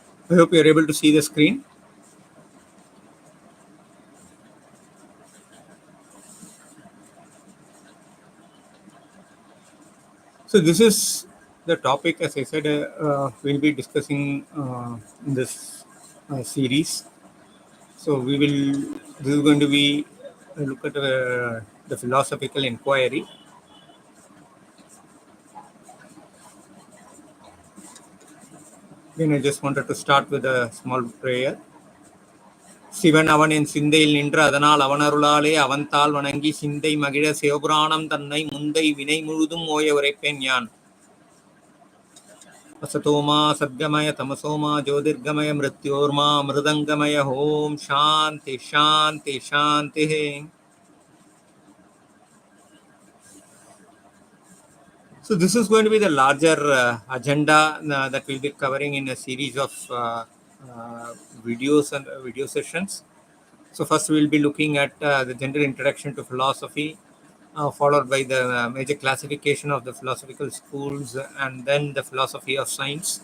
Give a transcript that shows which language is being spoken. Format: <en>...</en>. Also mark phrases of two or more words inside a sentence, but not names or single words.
<en>I hope you're able to see the screen. So this is the topic, as I said, we'll be discussing in this series. So this is going to be a look at the philosophical inquiry. Then I just wanted to start with a small prayer.</en> <ta>சிவன் அவனின் சிந்தையில் நின்று அதனால் அவனருளாலே அவன்தாள் வணங்கி சிந்தை மகிழ சிவபுராணம் தன்னை முந்தை வினை முழுதும் ஓய உரைப்பேன் யான்.</ta> <sa>असतोमा सद्गमय तमसोमा ज्योतिर्गमय मृत्योर्मा मृदंगमय ओम शांति शांति शांति.</sa> <en>So this is going to be the larger agenda that we'll be covering in a series of videos and video sessions. So first we'll be looking at the general introduction to philosophy, followed by the major classification of the philosophical schools, and then the philosophy of science.</en>